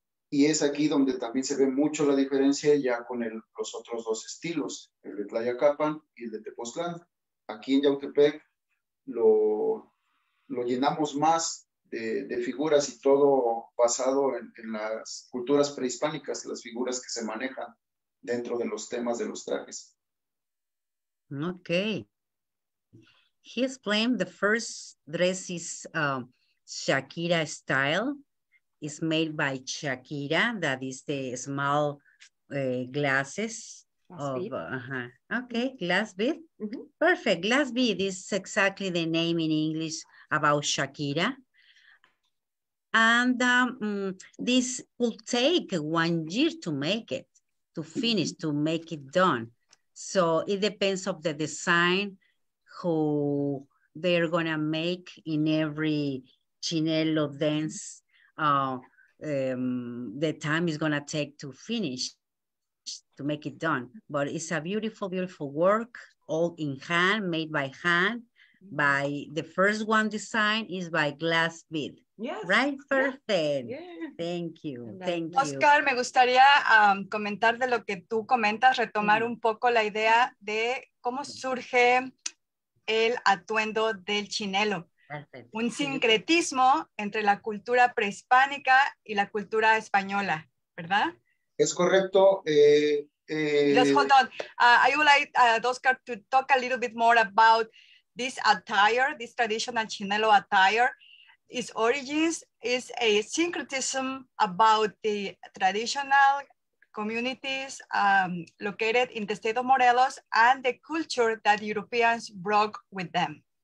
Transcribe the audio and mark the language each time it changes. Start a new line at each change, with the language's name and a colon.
Spanish: Y es aquí donde también se ve mucho la diferencia ya con los otros dos estilos, el de Tlayacapan y el de Tepoztlán. Aquí en Yautepec lo llenamos más de figuras y todo basado en las culturas prehispánicas, las figuras que se manejan dentro de los temas de los trajes.
English: Okay. He explained the first dress is Shakira style. It's made by Shakira. That is the small glasses of, okay, glass bead. Mm-hmm. Perfect, glass bead is exactly the name in English about Shakira. And this will take 1 year to make it, to finish, to make it done. So it depends of the design who they're gonna make in every chinelo dance. The time is gonna take to finish, to make it done. But it's a beautiful, beautiful work, all in hand, made by hand. By the first one design is by Glass Bead. Yes. Right? Perfect. Yeah. Thank you. Thank you.
Spanish: Oscar, me gustaría comentar de lo que tú comentas, retomar un poco la idea de cómo surge el atuendo del chinelo.
English: Perfect.
Spanish: Un sincretismo entre la cultura prehispánica y la cultura española, ¿verdad? Es correcto.
English: Just hold on. I would like Oscar to talk a little bit more about this attire, this traditional chinelo attire. Its origins is a syncretism about the traditional communities located in the state of Morelos and the culture that Europeans brought with them.